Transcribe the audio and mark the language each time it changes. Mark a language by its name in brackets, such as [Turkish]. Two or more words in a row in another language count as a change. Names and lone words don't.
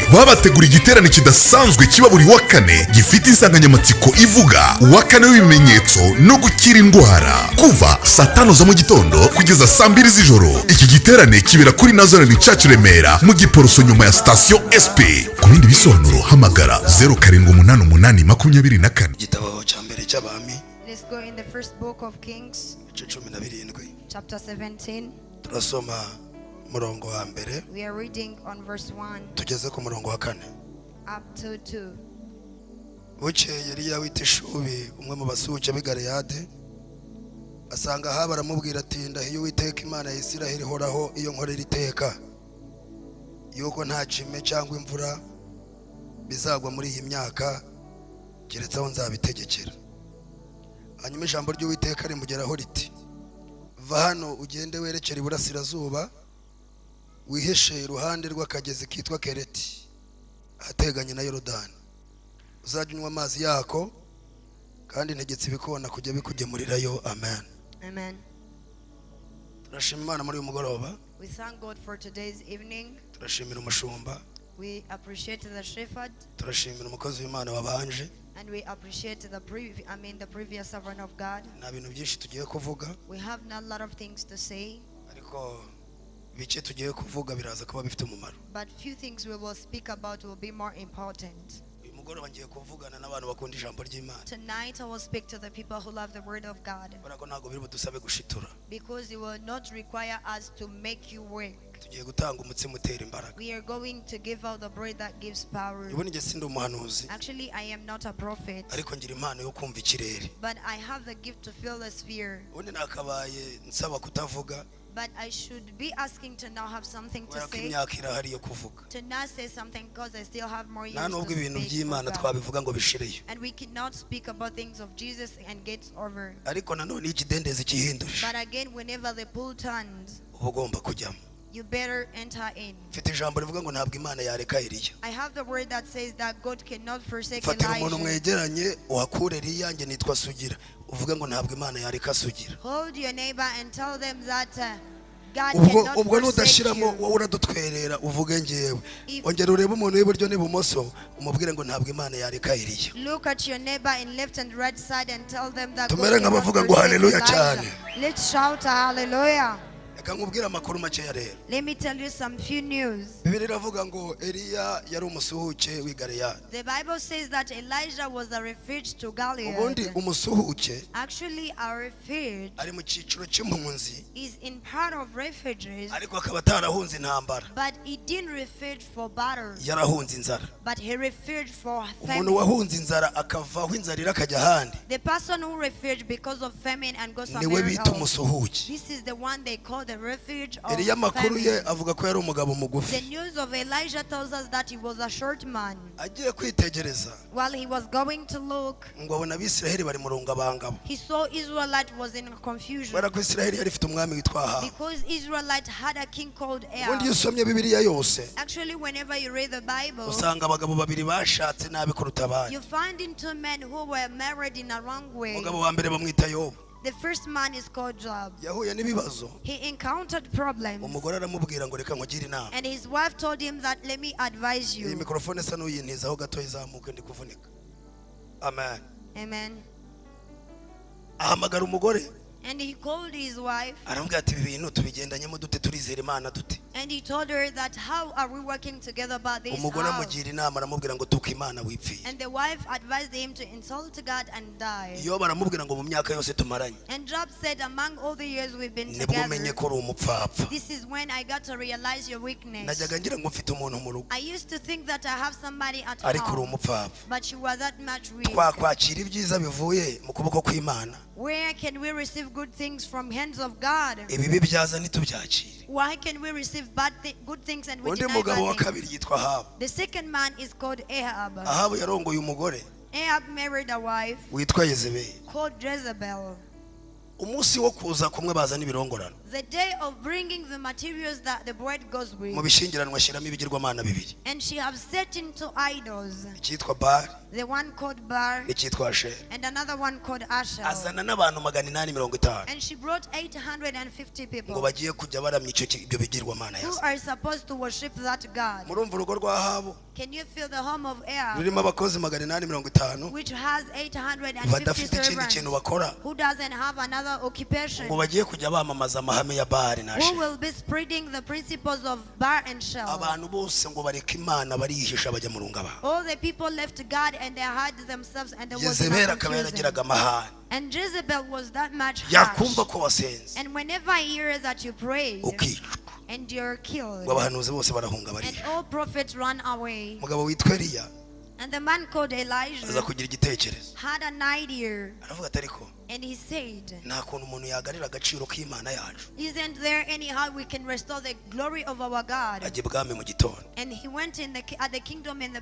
[Kinyarwanda] Babategura igiterane kidasanzwe kiba buri wa kane gifite insanganyamatsiko ivuga uwa kane w'ibimenyetso no gukira indwara kuva saa 5 za mu gitondo kugeza saa 2 z'ijoro. Iki giterane kibera kuri Nazareth Church Remera mu Giporoso nyuma ya station SP. Ku bindi bisobanuro hamagara 078824. igitabo cya mbere cy'abami [English] Let's go in the first book of Kings, [Kinyarwanda] igice 17 [English] chapter 17. [Kinyarwanda] turasoma murongo wa mbere [English] We are reading on verse 1 [Kinyarwanda] tugeze ku murongo wa 4. [English] up to 2. [Kinyarwanda] bukeye Eliya w'itishubi umwe mu basuke b'i Galeyadi asanga Ahabu aramubwira ati ndahiye Uwiteka Imana ya Isiraheli ihoraho iyo nkorera iteka yuko nta cime cyangwa imvura bizagwa muri iyi myaka keretse aho nzabitegekera. Hanyuma ijambo ry'Uwiteka rimugeraho riti va hano ugende werekera iburasirazuba wihishe iruhande rw'akagezi kitwa Kereti ahateganye na Yorodani, uzajya unywa amazi yako kandi ntegetse ibikona kujya bikugemurirayo. Amen. Amen. Turashima Imana muri uyu mugoroba, [English] We thank God for today's evening. [Kinyarwanda] turashimira umushumba, [English] We appreciate the shepherd, [Kinyarwanda] turashimira umukozi w'Imana wabanje. [English] and we appreciate the previous servant of God. [Kinyarwanda] Nta bintu byinshi tugiye kuvuga [English] We have not a lot of things to say, [Kinyarwanda] ariko bike tugiye kuvuga biraza kuba bifite umumaro. [English] but few things we will speak about will be more important. [Kinyarwanda] Uyu mugoroba ngiye kuvugana n'abantu bakunda ijambo ry'Imana, [English] Tonight I will speak to the people who love the word of God, [Kinyarwanda] kubera ko ntabwo biri budusabe gushitura. [English] because it will not require us to make you work. [Kinyarwanda] Tugiye gutanga umutsima utera imbaraga. [English] We are going to give out the bread that gives power. [Kinyarwanda] Ubu njye sindi umuhanuzi [English] Actually, I am not a prophet, [Kinyarwanda] ariko ngira impano yo kumva ikirere. [English] but I have the gift to feel the sphere. [Kinyarwanda] Ubundi nakabaye nsaba kutavuga [English] But I should be asking to now have something to [Kinyarwanda] kubera ko [English] say, [Kinyarwanda] imyaka irahari yo kuvuga. [English] to not say something because I still have more years [Kinyarwanda] Nta nubwo [English] to [Kinyarwanda] ibintu [English] speak. [Kinyarwanda] by'Imana [English] for God. [Kinyarwanda] twabivuga ngo bishireyo, [English] And we cannot speak about things of Jesus and get over. [Kinyarwanda] ariko nanone iyo ikidendezi kihindurije [English] But again, whenever the pool turns, [Kinyarwanda] uba ugomba kujyamo. [English] you better enter in. [Kinyarwanda] Mfite ijambo rivuga ngo ntabwo Imana yareka Eliya. [English] I have the word that says that God cannot forsake [Kinyarwanda] Fatira umuntu [English] Elijah. [Kinyarwanda] mwegeranye uhakure Eliya, njye nitwa Sugira, uvuge ngo ntabwo Imana yareka Sugira. [English] Hold your neighbor and tell them that God [Kinyarwanda] ubwo [English] cannot forsake [Kinyarwanda] nudashiramo [English] you. [Kinyarwanda] wowe uradutwerera uvuge ngewe. Ongera urebe umuntu w'iburyo n'ibumoso umubwire ngo ntabwo Imana yareka Eliya. [English] Look at your neighbor in left and right side and tell them that God [Kinyarwanda] Tumere [English] cannot [Kinyarwanda] nk'abavuga ngo [English] forsake [Kinyarwanda] haleluya [English] Elijah. [Kinyarwanda] cyane. [English] Let's shout a hallelujah. [Kinyarwanda] Reka nkubwire amakuru makeya rero. [English] Let me tell you some few news. [Kinyarwanda] Bibiliya iravuga ngo Eliya yari umusuhuke w'i Galeyadi. [English] The Bible says that Elijah was a refuge to [Kinyarwanda] Ubundi [English] Gilead. [Kinyarwanda] umusuhuke [English] Actually, a refuge [Kinyarwanda] ari mu cyiciro cy'impunzi [English] is in part of refugees, [Kinyarwanda] ariko akaba atarahunze intambara, [English] but he didn't refuge for battle, [Kinyarwanda] yarahunze inzara. [English] but he refuged for [Kinyarwanda] Umuntu [English] famine. [Kinyarwanda] wahunze inzara akavaho inzara irakajya ahandi [English] The person who refuged because of famine and goes [Kinyarwanda] niwe [English] somewhere [Kinyarwanda] bita [English] else. [Kinyarwanda] umusuhuke. [English] This is the one they call the refuge of [Kinyarwanda] Eliya amakuru ye [English] famine. [Kinyarwanda] avuga ko yari umugabo [English] The [Kinyarwanda] mugufi. [English] news of Elijah tells us that he was a short man. [Kinyarwanda] Agiye kwitegereza [English] While he was going to look, [Kinyarwanda] ngo abona Abisiraheli bari mu rungabangabo, [English] he saw Israelite was in confusion [Kinyarwanda] kubera ko Isiraheli yari ifite umwami witwa Ahabu. [English] because Israelite had a king called [Kinyarwanda] Ubundi iyo [English] Ahab. [Kinyarwanda] usomye Bibiliya yose [English] Actually, whenever you read the Bible, [Kinyarwanda] usanga abagabo babiri bashatse nabi kuruta abandi. [English] you find in two men who were married in a wrong way. [Kinyarwanda] Umugabo wa mbere bamwita Yobu, [English] The first man is called Job. [Kinyarwanda] yahuye n'ibibazo, [English] He encountered problems, [Kinyarwanda] umugore aramubwira ngo reka nkugire inama. [English] and his wife told him that, let me advise [Kinyarwanda] Iyi [English] you. [Kinyarwanda] mikrofone isa n'uyintizaho gato izamuke ndi kuvunika. Amen. Amen. Ahamagara umugore [English] And he called his wife. [Kinyarwanda] Aramubwira ati ibi bintu tubigendanyemo dute turizera Imana dute. [English] And he told her that how are we working together about this? [Kinyarwanda] Umugore amugira inama aramubwira ngo tuka Imana wipfiye. [English] And the wife advised him to insult God and die. [Kinyarwanda] Iyo baramubwira ngo mu myaka yose tumaranye. [English] And Job said, among all the years we've been [Kinyarwanda] Nibwo umenye ko uri umupfapfa. [English] this is when I got to realize your weakness. [Kinyarwanda] Najyaga ngira ngo mfite umuntu mu rugo. [English] I used to think that I have somebody at [Kinyarwanda] Ariko uri [English] home, [Kinyarwanda] umupfapfa. [English] but you were that much weak. [Kinyarwanda] Twakwakira ibyiza bivuye mu kuboko kw'Imana. [English] Where can we receive good things from hands of God? [Kinyarwanda] Ibibi byaza ntitubyakire. [English] Why can we receive good things and we [Kinyarwanda] Undi [English] deny [Kinyarwanda] mugabo wa [English] bad things? [Kinyarwanda] kabiri yitwa Ahabu. [English] The second man is called Ahab. [Kinyarwanda] Ahabu yarongoye umugore [English] Ahab married a wife [Kinyarwanda] witwa Yezebeli. [English] called Jezebel. [Kinyarwanda] Umunsi wo kuza kumwe bazana ibirongorano. [English] The day of bringing the materials that the bride goes with, [Kinyarwanda] Mu bishingiranwa ashyiramo ibigirwamana bibiri. [English] and she has set into idols, [Kinyarwanda] Icyitwa Bali [English] the one called Bar [Kinyarwanda] n'icyitwa Ashera. [English] and another one called Asher. [Kinyarwanda] Azana n'abantu 850 [English] And she brought 850 [Kinyarwanda] ngo [English] people [Kinyarwanda] bagiye kujya baramya ibyo bigirwamana [English] who [Kinyarwanda] yaza. [English] are supposed to worship that God. [Kinyarwanda] Murumva urugo rwa Ahabu [English] Can you feel the home of Ahab, [Kinyarwanda] rurimo abakozi 850 [English] which has 850 [Kinyarwanda] badafite ikindi [English] servants, [Kinyarwanda] kintu bakora [English] who doesn't have another occupation, [Kinyarwanda] ngo bagiye kujya bamamaza amahame ya Bali na [English] who [Kinyarwanda] Ashera. [English] will be spreading the principles of Bar and Shel? [Kinyarwanda] Abantu bose ngo bareka Imana barihisha bajya mu runga ba. [English] All the people left God and they hid themselves and there was [Kinyarwanda] Yezebeli [English] no [Kinyarwanda] akaba [English] confusion. [Kinyarwanda] yaragiraga amahane. [English] And Jezebel was that much [Kinyarwanda] Yakumva [English] harsh. [Kinyarwanda] ko wasenze [English] And whenever I hear that you prayed [Kinyarwanda] ukicwa [English] and you're killed, [Kinyarwanda] ngo abahanuzi bose barahunga [English] and [Kinyarwanda] bariya. [English] all prophets run away. [Kinyarwanda] Umugabo witwa Eliya [English] And the man called [Kinyarwanda] aza [English] Elijah [Kinyarwanda] kugira igitekerezo. [English] had an idea, [Kinyarwanda] Aravuga ati ariko [English] and he said, [Kinyarwanda] nta kuntu umuntu yagarira agaciro k'Imana yacu. [English] isn't there anyhow we can restore the glory of our God? [Kinyarwanda] Ajya ibwami mu gitondo. [English] And he went at the kingdom in the